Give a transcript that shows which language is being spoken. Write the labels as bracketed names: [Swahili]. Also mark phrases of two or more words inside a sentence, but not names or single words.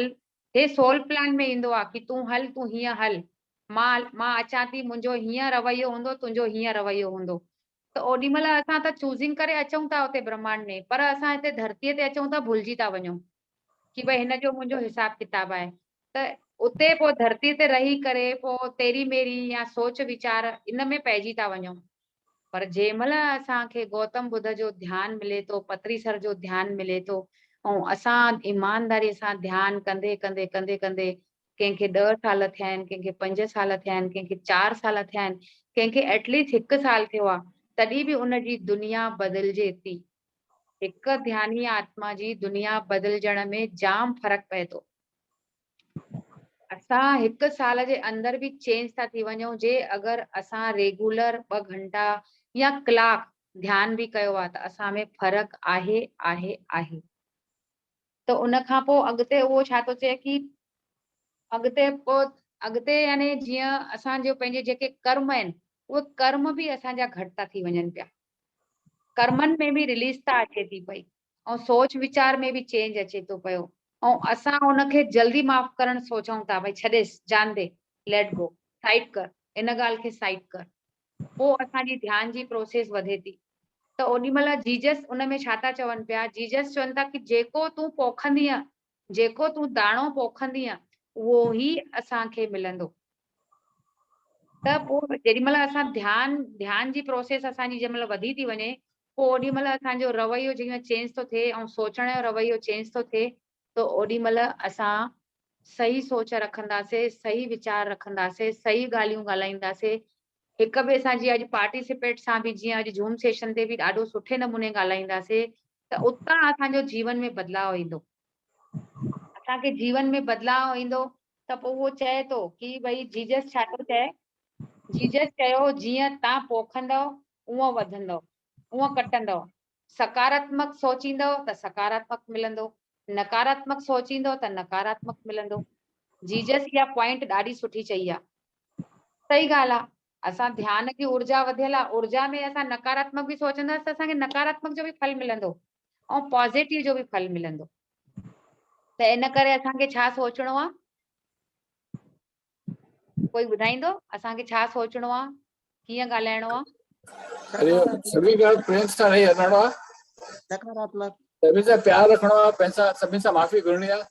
[Sindhi] हे सोल प्लान में ईंदो आहे कि तूं हल, तूं हीअं हल, मां अचां थी, मुंहिंजो हीअं रवैयो हूंदो, तुंहिंजो हीअं रवैयो हूंदो। त ओॾी महिल असां त चूज़िंग करे अचूं था उते ब्रह्मांड में, पर असां हिते धरतीअ ते अचूं था भुलिजी था वञूं। कि भाई हिन जो मुंहिंजो हिसाब किताब आहे, त उते पोइ धरती ते रही करे पोइ तेरी मेरी या सोच वीचार इन में पइजी था वञूं। पर जंहिंमहिल असांखे गौतम बुद्ध जो ध्यानु मिले थो, पत्री सर जो ध्यानु मिले थो, ऐं असां ईमानदारीअ सां ध्यानु कंदे कंदे कंदे कंदे कंहिंखे 10 साल थिया आहिनि, कंहिंखे 5 साल थिया आहिनि, कंहिंखे 4 साल थिया आहिनि, कंहिंखे एटलीस्ट 1 साल थियो आहे, तॾहिं बि उनजी दुनिया बदिलजे थी। हिक ध्यानी आत्मा जी दुनिया बदिलजण में जाम फर्क पए थो। असां 1 साल जे अंदर भी चेंज था थी वञूं जे अगर असां रेगुलर 2 घंटा या कलाक ध्यान भी कयो आहे त असां में फर्क आहे आहे आहे। त उन खां पोइ अॻिते उहो छा थो चए कि अॻिते यानी जीअं असांजो पंहिंजे जेके कर्म आहिनि उहे कर्म भी असांजा घटि था थी वञनि पिया। कर्मनि में भी रिलीज था अचे थी पई ऐं सोच वीचार में भी चेंज अचे थो पियो ऐं असां उनखे जल्दी माफ़ करण सोचूं था, भई छॾेसि, [Hindi] जान दे, [English] let go, [Hindi] साइड कर, [Sindhi] इन ॻाल्हि खे साइड कर, पोइ असांजी ध्यान जी प्रोसेस वधे थी। त ओॾी महिल जीजस उन में छा था चवनि पिया, जीजस चवनि था कि जेको तूं पोखंदीअ, जेको तूं दाणो पोखंदीअ उहो ई असांखे मिलंदो। त पोइ जेॾी महिल असां ध्यान जी प्रोसेस असांजी जंहिं महिल वधी थी वञे पोइ ओॾी महिल असांजो रवैयो जीअं चेंज थो थिए ऐं सोचण जो रवैयो चेंज थो थिए, त ओॾी महिल असां सही सोच रखंदासीं, सही वीचार रखंदासीं, सही ॻाल्हियूं ॻाल्हाईंदासीं, हिक ॿिए सां जीअं अॼु पार्टिसिपेट सां बि जीअं अॼु ज़ूम सेशन ते बि ॾाढो सुठे नमूने ॻाल्हाईंदासीं त उतां असांजो जीवन में बदलाव ईंदो। असांखे जीवन में बदलाव ईंदो त पोइ उहो चए थो कि भई जीजस छा थो चए, जीजस चयो जीअं तव्हां पोखंदव उहो वधंदव, उहो कटंदव, सकारात्मक सोचींदव त सकारात्मक मिलंदो, नकारात्मक सोचींदव त नकारात्मक मिलंदो। जीजस इहा पॉइंट ॾाढी सुठी चई आहे। सही ॻाल्हि आहे, असां ध्यान की ऊर्जा वधियल आहे, ऊर्जा में असां नकारात्मक भी सोचंदासीं त असांखे नकारात्मक जो भी फल मिलंदो ऐं पॉजिटिव जो भी फल मिलंदो। त इन करे असांखे छा सोचणो आहे, कोई ॿुधाईंदो असांखे छा सोचणो आहे, कीअं ॻाल्हाइणो आहे? [Hindi] सभी का [Sindhi] प्रेम सां रही हलणो आहे, सकारात्मक, [Hindi] सभी से [Sindhi] प्यार रखणो आहे, पैसा [Hindi] सभी से [Sindhi] माफ़ी करणी आहे,